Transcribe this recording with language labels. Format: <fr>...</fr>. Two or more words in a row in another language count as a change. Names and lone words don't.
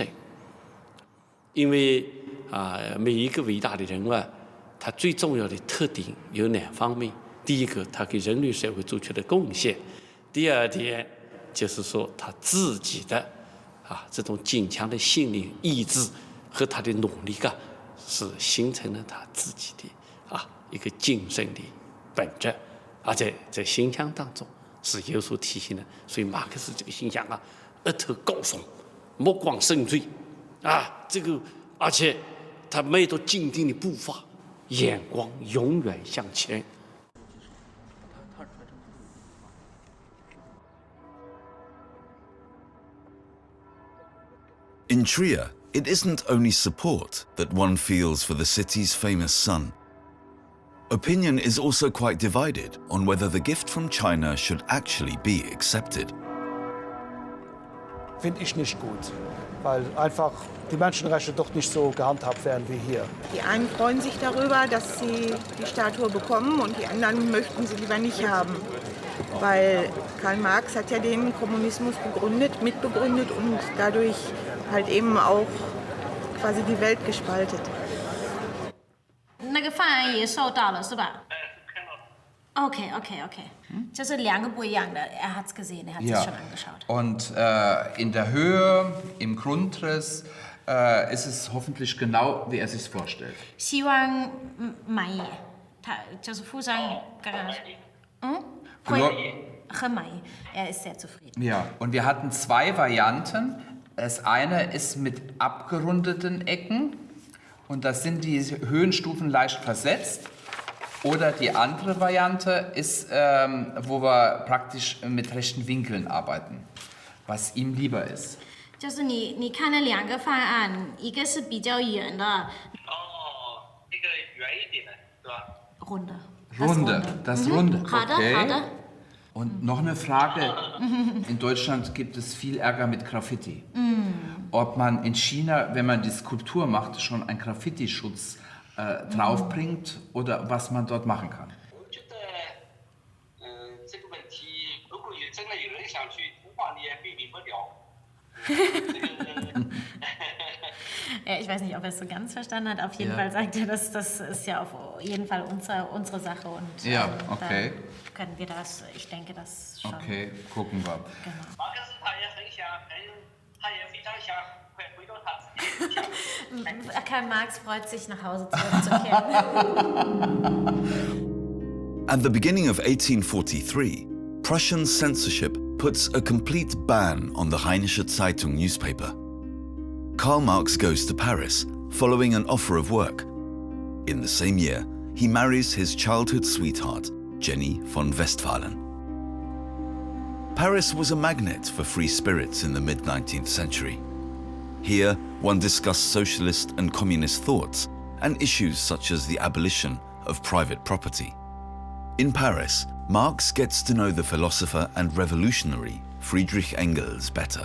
<zh>因为每一个伟大的人他最重要的特点有2方面：第一个，他给人类社会做出的贡献；第二点，就是说他自己的这种坚强的信念、意志和他的努力是形成了他自己的一个精神的本质，而且在形象当中是有所体现的。所以马克思这个形象额头高耸，目光深邃这个而且他迈着坚定的步伐，眼光永远向前。</zh> <en>In Trier, it isn't only support that one feels for the city's famous son. Opinion is also quite divided on whether the gift from China should actually be accepted.</en> <de>Finde ich nicht gut, weil einfach die Menschenrechte dort nicht so gehandhabt werden wie hier. Die einen freuen sich darüber, dass sie die Statue bekommen und die anderen möchten sie lieber nicht haben. Weil Karl Marx hat ja den Kommunismus mitbegründet und dadurch halt eben auch quasi die Welt gespaltet.</de> <zh>那个犯人也收到了是吧？Okay. 就是两个不一样的。</zh> <de>Er hat's gesehen, er hat sich schon angeschaut. Und in der Höhe, im Grundriss ist es hoffentlich genau, wie er sich vorstellt.</de> <zh>希望满意，他就是附上刚刚会很满意，</zh> <de>er ist sehr zufrieden. Ja, und wir hatten zwei Varianten. Das eine ist mit abgerundeten Ecken und das sind die Höhenstufen leicht versetzt. Oder die andere Variante ist, wo wir praktisch mit rechten Winkeln arbeiten, was ihm lieber ist.</de> <zh>就是你看了两个方案，一个是比较圆的。那个圆一点的，是吧</zh> <de>？Runde. Das Runde. Okay.</de> <zh>好的。</zh> <de>Und noch eine Frage. In Deutschland gibt es viel Ärger mit Graffiti. Ob man in China, wenn man die Skulptur macht, schon einen Graffiti-Schutz draufbringt oder was man dort machen kann.</de> <zh>这个问题，如果真的有人想去图画，你也避免不了。</zh> <de>Ich weiß nicht, ob er es so ganz verstanden hat. Auf jeden Fall sagt er, dass das ist ja auf jeden Fall unsere Sache und ja, okay. Da können wir das, ich denke, das schon. Okay, gucken wir. Genau. Karl Marx freut sich, nach Hause zurückzukehren.</de> <en>At the beginning of 1843, Prussian censorship puts a complete ban on the Rheinische Zeitung newspaper. Karl Marx goes to Paris, following an offer of work. In the same year, he marries his childhood sweetheart, Jenny von Westphalen. Paris was a magnet for free spirits in the mid-19th century. Here, one discussed socialist and communist thoughts and issues such as the abolition of private property. In Paris, Marx gets to know the philosopher and revolutionary Friedrich Engels better.</en>